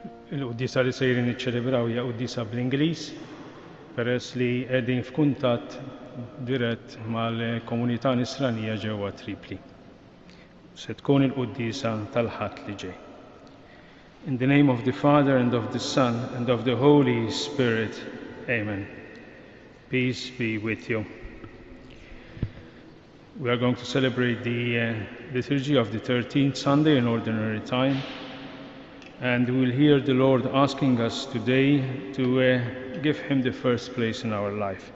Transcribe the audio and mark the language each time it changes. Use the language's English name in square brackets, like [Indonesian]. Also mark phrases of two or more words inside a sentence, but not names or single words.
[Maltese] Il-quddisa li sejrin iċċelebraw hija quddisa bl-Ingliż peress li qegħdin f'kuntatt dirett mal-komunità Nisranija ġewwa Tripoli. Se tkun il-quddisa tal-Ħadd li ġej. [English] In the name of the Father and of the Son and of the Holy Spirit. Amen. Peace be with you. We are going to celebrate the liturgy of the 13th Sunday in Ordinary Time, and we will hear the Lord asking us today to give Him the first place in our life.